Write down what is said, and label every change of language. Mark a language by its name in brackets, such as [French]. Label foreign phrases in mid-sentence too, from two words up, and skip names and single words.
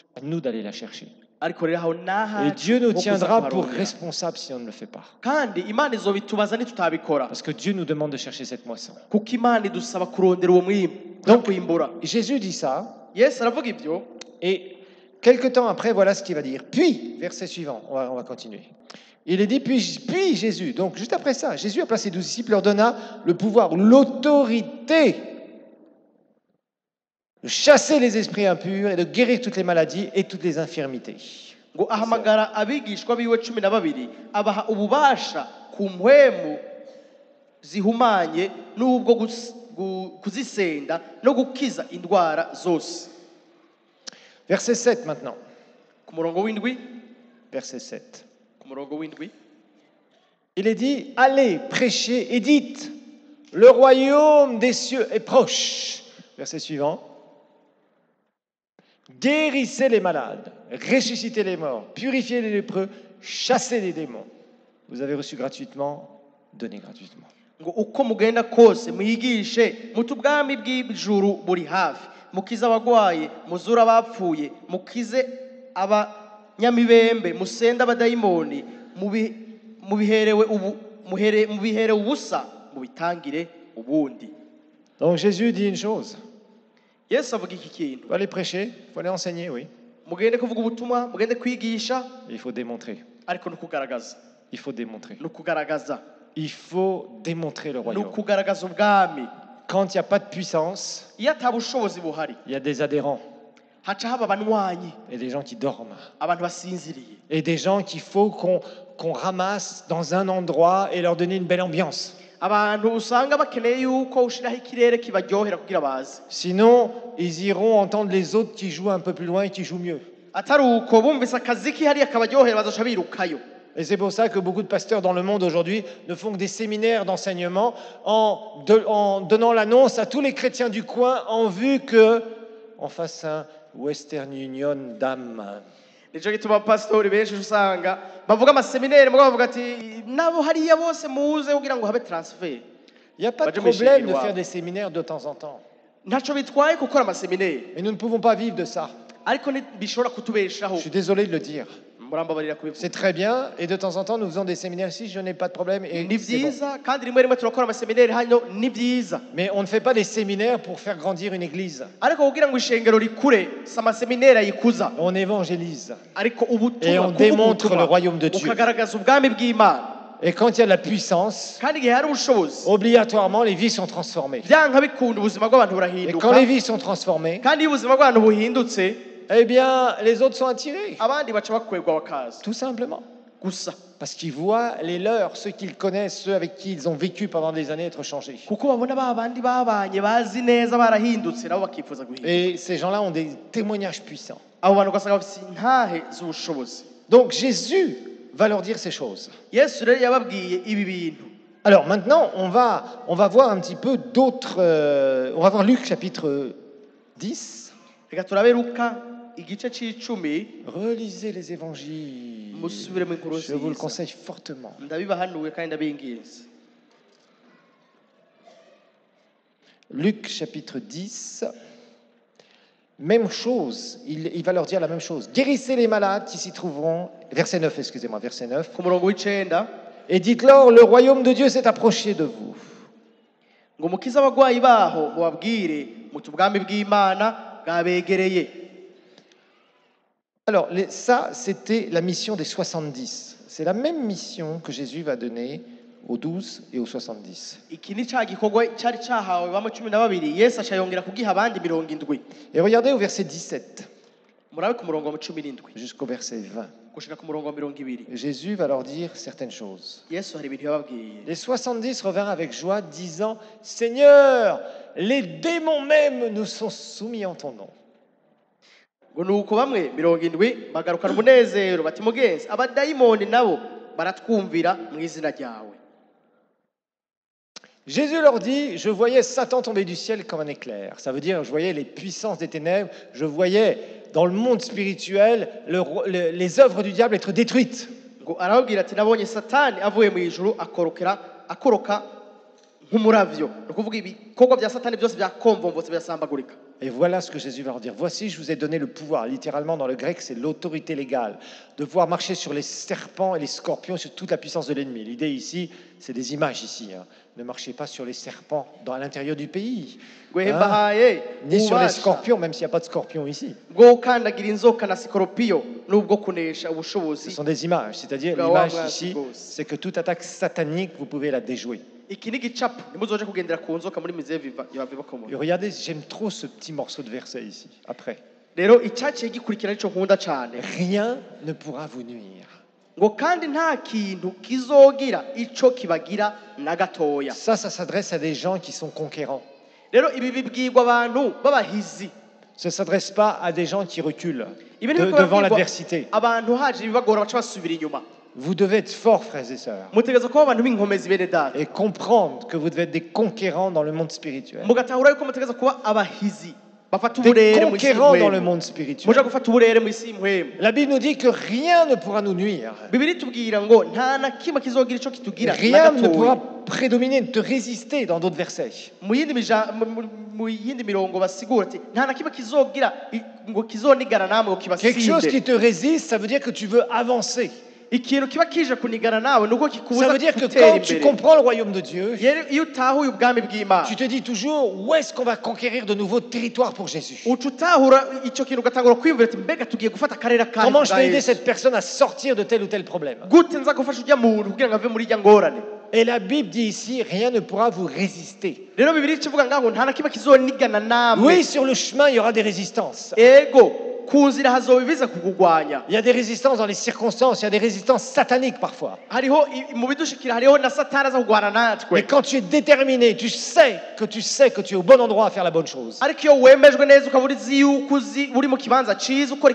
[French] c'est à nous d'aller la chercher. [Rundi] ariko rero aho naha [French] Et Dieu nous tiendra pour responsables si on ne le fait pas. [Rundi] kandi Imana izobitubaza nitutabikora, [French] Parce que Dieu nous demande de chercher cette moisson. [Rundi] kuko Imana idusaba kurondera uwo mwimbu no [French] Donc, [Rundi] kwimbura. [French] Jésus dit ça, [Rundi] Yesu aravuga ibyo, [French] et quelque temps après, voilà ce qu'il va dire. Puis, verset suivant, on va continuer. Il est dit, puis Jésus, donc juste après ça, Jésus a placé 12 disciples, leur donna le pouvoir, l'autorité de chasser les esprits impurs et de guérir toutes les maladies et toutes les infirmités. [Rundi] ngo ahamagara abigishwa biwe 12 abaha ububasha ku mpwemu zihumanye n'ubwo kuzisenda no gukiza indwara zose. [French] Verset 7 maintenant. [Rundi] Ku murongo w'indwi, [French] Verset 7. [Rundi] ku murongo w'indwi. [French] Il est dit, allez, prêchez et dites, le royaume des cieux est proche. Verset suivant. Guérissez les malades, ressuscitez les morts, purifiez les lépreux, chassez les démons. Vous avez reçu gratuitement, donnez gratuitement. [Rundi] Ngo uko mugenda kose mwigishe muti ubwami bw'ijuru buri hafi, mukize abagwaye, muzura abapfuye, mukize abanyamibembe, musende abadayimoni, mubiherewe ubusa, mubitangire ubundi. [French] Donc Jésus dit une chose, [Rundi] Yesu avuga iki kintu, [French] il faut aller prêcher, il faut aller enseigner, oui. [Rundi] mugende kuvuga ubutumwa, mugende kwigisha, [French] Il faut démontrer, [Rundi] ariko nukugaragaza, [French] il faut démontrer. [Rundi] nukugaragaza, [French] Il faut démontrer le royaume. [Rundi] nukugaragaza ubwami. [French] Quand il n'y a pas de puissance, [Rundi] Iyo ata bushobozi buhari, [French] il y a des adhérents [Rundi] haca haba abanywanyi, [French] et des gens qui dorment. [Rundi] abantu basinziriye, [French] Et des gens qu'il faut qu'on ramasse dans un endroit et leur donner une belle ambiance. [Rundi] abantu usanga bakeneye yuko ushiraho ikirere kibaryohera kugira baze. [French] Sinon, ils iront entendre les autres qui jouent un peu plus loin et qui jouent mieux. [Rundi] Atari uko bumvise akaziki hariya kabaryohera bazoca birukayo. [French] Et c'est pour ça que beaucoup de pasteurs dans le monde aujourd'hui ne font que des séminaires d'enseignement en donnant l'annonce à tous les chrétiens du coin en vue qu'on fasse un Western Union d'âme. [Rundi] Nico gituma abapasitori benshi usanga bavuga amaseminere mugabo bavuga ati nabo hariya bose muze kugira ngo habe transfer. [French] Il n'y a pas de Badje problème de [Rundi] mwishingirwa. [French] faire des séminaires de temps en temps. [Rundi] Ntaco bitwaye gukora amaseminere, [French] Mais nous ne pouvons pas vivre de ça. [Rundi] ariko bishobora kutubeshaho. [French] Je suis désolé de le dire. [Rundi] Murambabarira kubivuga. [French] C'est très bien et de temps en temps nous faisons des séminaires ici, je n'ai pas de problème. Et [Rundi] Ni [French] c'est bon. [Rundi] byiza kandi rimwe rimwe turakora amaseminere hano ni byiza, [French] Mais on ne fait pas des séminaires pour faire grandir une église. [Rundi] ariko kugira ngo ishengero rikure si amaseminere ayikuza, [French] On évangélise. [Rundi] ariko [French] Et [Rundi] ubutumwa [French] on démontre le royaume de Dieu. [Rundi] ukagaragaza ubwami bw'Imana, [French] Et quand il y a de la puissance, [Rundi] kandi igihe hari ubushobozi [French] obligatoirement les vies sont transformées. [Rundi] byanka bikunda ubuzima bw'abantu [French] Et quand [Rundi] burahinduka, [French] les vies sont transformées, [Rundi] kandi iyo ubuzima bw'abantu buhindutse [French] eh bien les autres sont attirés. [Rundi] abandi baca bakwegwa bakaza [French] Tout simplement. [Rundi] gusa, [French] Parce qu'ils voient les leurs, ceux qu'ils connaissent, ceux avec qui ils ont vécu pendant des années être changés. [Rundi] kuko babona ba bandi babanye bazi neza barahindutse nabo bakifuza guhinduka. [French] Et ces gens-là ont des témoignages puissants. [Rundi] Abo bantu ugasanga bafite intahe z'ubushobozi. [French] Donc Jésus va leur dire ces choses. [Rundi] Yesu rero yababwiye ibi bintu. [French] Alors maintenant, on va voir un petit peu d'autres... on va voir Luc chapitre 10. [Rundi] Reka turabe Luka igice c'icumi, [French] Relisez les évangiles. [Rundi] musubiremo inkuru [French] Je vous le [Rundi] nziza. [French] conseille fortement. [Rundi] Ndabibahanuye kandi ndabinginze. [French] Luc chapitre 10. Même chose, il va leur dire la même chose. Guérissez les malades qui s'y trouveront. Verset 9, excusez-moi, verset 9. [Rundi] Ku murongo w'icenda, [French] Et dites-leur, le royaume de Dieu s'est approché de vous. [Rundi] ngo mukize abagwayi baho mubabwire muti ubwami bw'Imana bwabegereye. [French] Alors, ça, c'était la mission des 70. C'est la même mission que Jésus va donner aux 12 et aux 70. [Rundi] Iki ni ca gikorwa cari cahawe bamwe 12, Yesu aca yongera kugiha abandi 70. [French] Et regardez au verset 17 [Rundi] Murabe ku murongo wa 17 [French] jusqu'au verset 20. [Rundi] gushika ku murongo wa 20. [French] Jésus va leur dire certaines choses. [Rundi] Yesu hari ibintu yababwiye. [French] Les 70 revinrent avec joie, disant, Seigneur, les démons même nous sont soumis en ton nom. [Rundi] Ngo nuko bamwe 70 bagarukana umunezero bati mugenzi abadayimoni nabo baratwumvira mu izina ryawe. [French] Jésus leur dit, je voyais Satan tomber du ciel comme un éclair. Ça veut dire, je voyais les puissances des ténèbres, je voyais dans le monde spirituel les œuvres du diable être détruites. [Rundi] Ngo arababwira ati nabonye Satani avuye mu ijuru akoroka nk'umuravyo. No kuvuga ibikorwa bya Satani byose byakomvomvotse byasambagurika. [French] Et voilà ce que Jésus va leur dire. Voici, je vous ai donné le pouvoir. Littéralement, dans le grec, c'est l'autorité légale. De pouvoir marcher sur les serpents et les scorpions, sur toute la puissance de l'ennemi. L'idée ici, c'est des images ici. Hein. Ne marchez pas sur les serpents à l'intérieur du pays. [Rundi] Gwebahaye [French] Ni sur les scorpions, même s'il n'y a pas de scorpions ici. [Rundi] bwo kandagira inzoka na sikoropiyo nubwo kunesha [French] Ce [Rundi] ubushobozi. [French] sont des images. C'est-à-dire, l'image ici, c'est que toute attaque satanique, vous pouvez la déjouer. [Rundi] Iki ni gicapo nimuzoje kugendera ku nzoka muri mize viva [French] Et regardez, j'aime trop ce petit morceau de verset ici, après. [Rundi] rero icyaciye gikurikira nico nkunda cyane. [French] Rien ne pourra vous nuire. [Rundi] ngo kandi nta kintu kizogira ico kibagira na gatoya. [French] Ça s'adresse à des gens qui sont conquérants. [Rundi] Rero ibi bibwirwa abantu b'abahizi. [French] Ça ne s'adresse pas à des gens qui reculent [Rundi] Ibi ni [French] devant l'adversité. [Rundi] abantu haje ibibagora baca basubira inyuma. [French] Vous devez être forts, frères et sœurs, [Rundi] Mutegereza kuba abantu b'inkomezi bene data. [French] et comprendre que vous devez être des conquérants dans le monde spirituel. [Rundi] Mugatahura yuko mutegereza kuba abahizi bafata [French] Des [Rundi] uburere mu isi [French] conquérants dans le [Rundi] y'imwemu. [French] monde spirituel. [Rundi] Muja gufata uburere mu isi y'imwemu. [French] La Bible nous dit que rien ne pourra nous nuire. [Rundi] Bibiri tubwira ngo nta na kimwe kizogira ico kitugira na [French] Rien ne pourra [Rundi] gatoya. [French] prédominer, te résister dans d'autres versets. [Rundi] Mu yindi mirongo basigura ati nta na kimwe kizogira ngo kizonigana namwe ngo [French] Quelque chose qui [Rundi] kibasinde. [French] te résiste, ça veut dire que tu veux avancer. [Rundi] Ikintu kiba kije kunigana nawe nuko [French] Ça [Rundi] kikubuza [French] veut dire que [Rundi] gutera [French] quand tu [Rundi] imbere. [French] comprends le royaume de Dieu, [Rundi] Rero iyo utahuye ubwami bw'Imana [French] tu te dis toujours où est-ce qu'on va conquérir de nouveaux territoires pour Jésus. [Rundi] uca utahura icyo kintu ugatangura kwiyumvira ati mbega tugiye gufata akarere kacu [French] Comment je [Rundi] bwa [French] peux aider [Rundi] Yesu. [French] cette personne à sortir de tel ou tel problème. [Rundi] Gute nza gufasha ujya muntu kugira ngo ave muri ijya ngorane. [French] Et la Bible dit ici, rien ne pourra vous résister. [Rundi] Rero bibiri kivuga ngaho nta na kimwe kizonigana namwe. [French] Oui, sur le chemin, il y aura des résistances. [Rundi] Ego ku nzira hazoba ibiza kukugwanya. [French] Il y a des résistances dans les circonstances, il y a des résistances sataniques parfois. [Rundi] Hariho mu bidushikira hariho na satani aza kugwana [French] Mais [Rundi] natwe. [French] quand tu es déterminé, tu sais que tu es au bon endroit à faire la bonne chose. [Rundi] Ariko iyo wemejwe neza ukaba uzi yuko uri mu kibanza cyiza ukora